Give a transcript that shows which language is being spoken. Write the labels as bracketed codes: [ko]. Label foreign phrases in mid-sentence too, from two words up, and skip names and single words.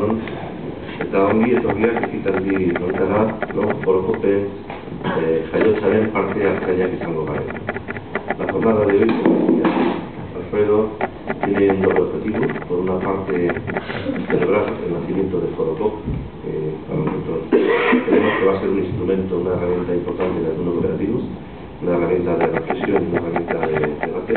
[eu] eta ongi etorriak ekitaldi honetara, forokopen jaiotzaren parte hartzaileak izango gara. [es] La jornada de hoy, como decía Alfredo, tiene un doble objetivo. Por una parte, celebrar el nacimiento de Forocop, que para nosotros creemos que va a ser un instrumento, una herramienta importante en el mundo cooperativo, una herramienta de reflexión, una herramienta de debate.